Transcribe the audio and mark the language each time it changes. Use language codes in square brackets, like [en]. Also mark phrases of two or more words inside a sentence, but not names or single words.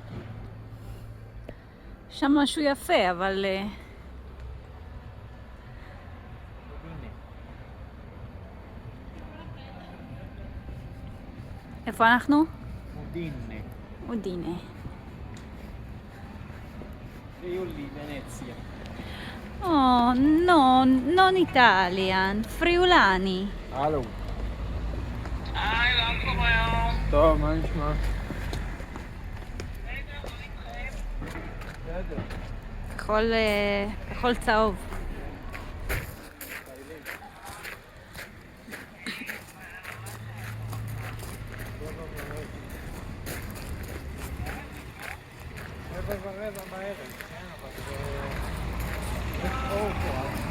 [he] שם משהו יפה, אבל... איפה אנחנו? אודינה. Friuli, Venezia. [en] Oh, no, [it] non Italian, friulani. [he] הלו. טוב, מה נשמע? כחול צהוב. רבע בערב, כן, אבל יש אור פה.